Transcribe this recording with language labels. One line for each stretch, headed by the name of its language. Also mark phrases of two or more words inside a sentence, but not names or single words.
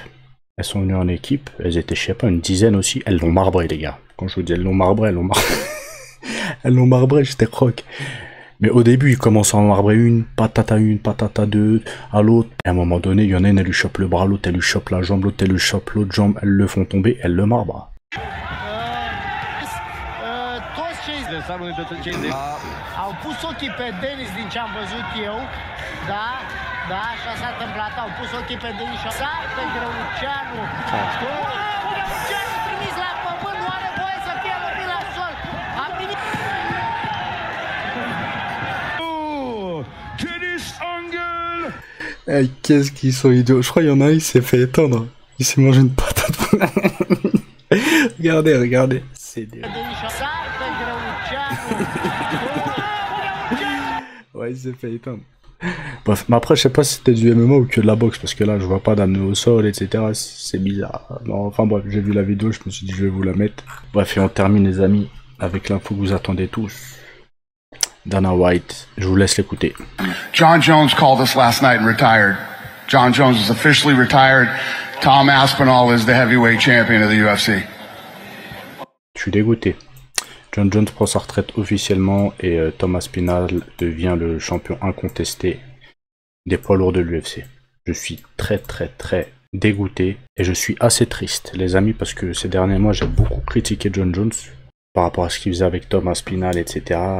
French: Elles étaient, je sais pas, une dizaine aussi, elles l'ont marbré, les gars. Quand je vous dis elles l'ont marbré, elles l'ont marbré, j'étais croque. Mais au début, ils commencent à en marbrer une, patata 2, à l'autre. Et à un moment donné, il y en a une, elle lui chope le bras, l'autre, elle lui chope la jambe, l'autre, elle lui chope l'autre jambe, elles le font tomber, elles le marbrent.
Romanian: Au pus ochii pe Denis din ce am văzut eu, da, așa s-a întâmplat, au pus ochii pe Denis și sar pe Greuceanu. Greuceanu trimis la pământ, nu are voie să fie lovit la sol. A primit... Denis Angle.
French: Qu'est-ce qu'ils sont idiots. Je crois qu'il y en a un, il s'est fait éteindre. Il s'est mangé une patate. Regardez. C'est des... Ouais, il s'est fait éteindre. Bref, mais après, je sais pas si c'était du MMA ou que de la boxe, parce que là, je vois pas d'amener au sol, etc. C'est bizarre. Non, enfin bref, j'ai vu la vidéo, je me suis dit, je vais vous la mettre. Bref, et on termine, les amis, avec l'info que vous attendez tous. Dana White, je vous laisse l'écouter.
English: Jon Jones called us last night and retired. Jon Jones is officially retired. Tom Aspinall is the heavyweight champion of the UFC.
French: Je suis dégoûté. Jon Jones prend sa retraite officiellement et Thomas Spinal devient le champion incontesté des poids lourds de l'UFC. Je suis très dégoûté et je suis assez triste, les amis, parce que ces derniers mois j'ai beaucoup critiqué Jon Jones par rapport à ce qu'il faisait avec Tom Aspinall, etc.